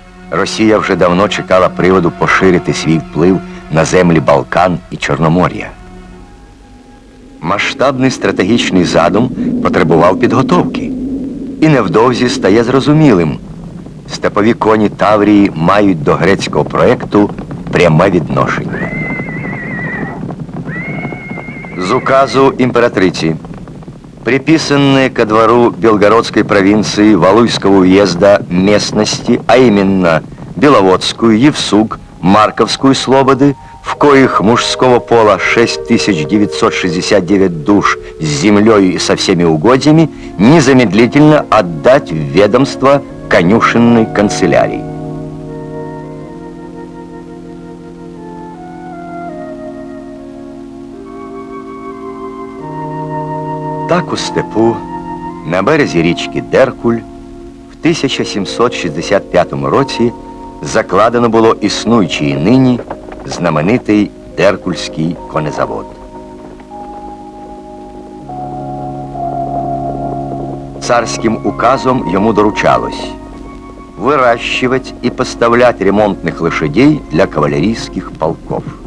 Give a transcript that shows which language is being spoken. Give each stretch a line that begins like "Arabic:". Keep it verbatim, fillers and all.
Ukrainian: Росія вже давно чекала приводу поширити свій вплив на землі Балкан і Чорномор'я. Масштабний стратегічний задум потребував підготовки. І невдовзі стає зрозумілим – степові коні Таврії мають до грецького проекту пряме відношення. З указу імператриці
Russian: приписанные ко двору Белгородской провинции Валуйского уезда местности, а именно Беловодскую, Евсуг, Марковскую слободы, в коих мужского пола шесть тысяч девятьсот шестьдесят девять душ с землей и со всеми угодьями, незамедлительно отдать в ведомство конюшенной канцелярии.
Ukrainian: Так у степу, на березі річки Деркуль, в тисяча сімсот шістдесят п'ятому році закладено було існуючий і нині знаменитий Деркульський конезавод. Царським указом йому доручалось
Russian: выращивать и поставлять ремонтных лошадей для кавалерийских полков.